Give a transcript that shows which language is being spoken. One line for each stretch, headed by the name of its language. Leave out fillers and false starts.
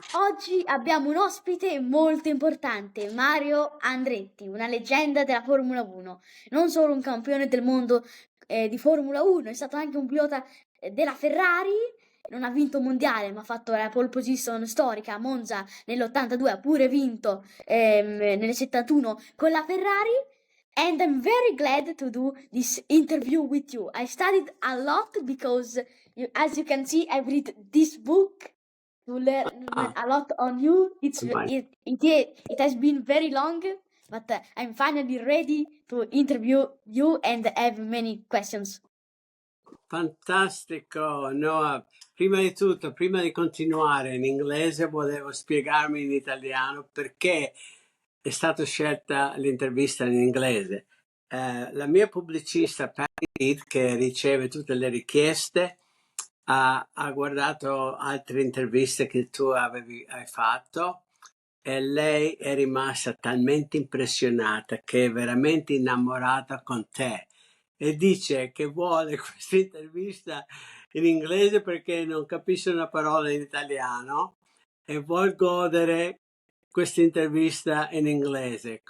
Italian: Oggi abbiamo un ospite molto importante, Mario Andretti, una leggenda della Formula 1. Non solo un campione del mondo di Formula 1, è stato anche un pilota della Ferrari. Non ha vinto un mondiale, ma ha fatto la pole position storica a Monza nell'82, ha pure vinto nel 71 con la Ferrari.
English: And I'm very glad to do this interview with you. I studied a lot because, as you can see, I've read this book to learn a lot on you. It has been very long, but I'm finally ready to interview you and have many questions.
Italian: Fantastico, Noah. Prima di tutto, prima di continuare in inglese, volevo spiegarmi in italiano perché è stata scelta l'intervista in inglese. La mia pubblicista, Patty Reed, che riceve tutte le richieste, ha guardato altre interviste che tu hai fatto e lei è rimasta talmente impressionata che è veramente innamorata con te e dice che vuole questa intervista in inglese perché non capisce una parola in italiano e vuol godere questa intervista in inglese.